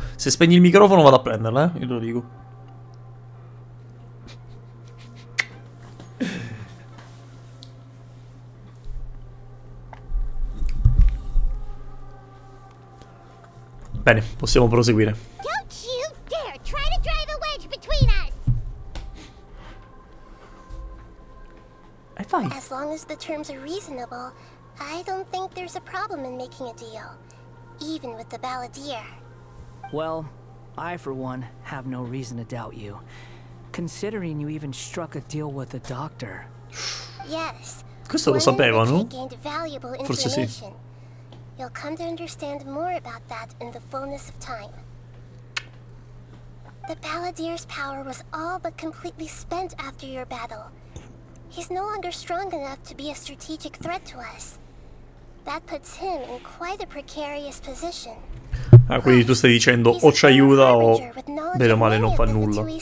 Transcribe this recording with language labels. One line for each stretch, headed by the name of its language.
Italian: Se spegni il microfono vado a prenderla, io te lo dico. Bene, possiamo proseguire.
English: Don't you dare try to drive a wedge between us!
Italian: E fai?
English: As As long as the terms are reasonable, I don't think there's a problem in making a deal. Even with the balladeer. Well, I for one have no reason to doubt you. Considering you even struck a deal with the doctor. Yes.
Italian: Questo lo sapevano?
English: Gained valuable
Italian: Forse sì.
English: information. You'll come to understand more about that in the fullness of time. The balladeer's power was all but completely spent after your battle. He's no longer strong enough to be a strategic threat to us. That puts him in quite a precarious position.
Italian: Ah, quindi tu stai dicendo o ci aiuta o bene o male non fa nulla.